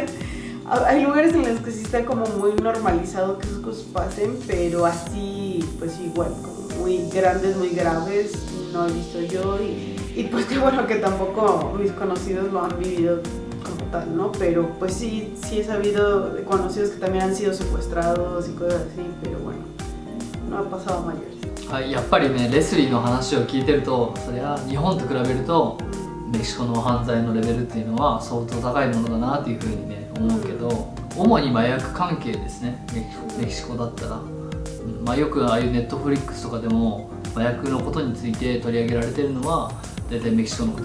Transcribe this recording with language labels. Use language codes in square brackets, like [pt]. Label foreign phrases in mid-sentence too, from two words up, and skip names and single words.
[es] Hay lugares en los que sí está como muy normalizado que esas cosas pasen, pero así, pues igual, como muy grandes, muy graves, no he visto yo y pues qué bueno que tampoco mis conocidos lo han vivido como tal, ¿no? Pero pues sí he sabido de conocidos que también han sido secuestrados y cosas así, pero bueno, no ha pasado a mayores. [ja] はい、やっぱりねレスリーの話を聞いてるとそれは日本と比べるとメキシコの犯罪のレベルっていうのは相当高いものだなっていうふうにね思うけど、主に麻薬関係ですねメキシコだったら、まあ、よくああいうネットフリックスとかでも麻薬のことについて取り上げられてるのは大体メキシコの